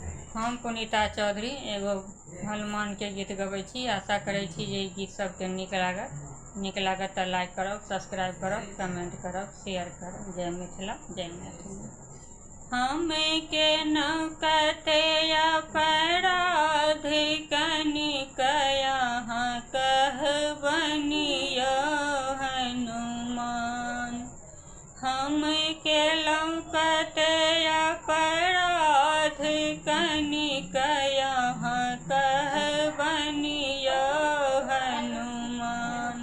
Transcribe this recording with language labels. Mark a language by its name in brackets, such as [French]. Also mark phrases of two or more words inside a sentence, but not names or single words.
[Maithili] हम पुनीता चौधरी एगो हनुमान के गीत गबै छी। आशा करै छी जे गीत सबके नीक लागत तऽ लाइक करब, सब्सक्राइब करब, कमेंट करब, शेयर करब। जय मिथिला, जय मैथिली। हमें के नौकते अपराध कनिक यहाँ कहबनियो हनुमान। हम के लौकते अपराध कनिक यहाँ कहबनियो हनुमान।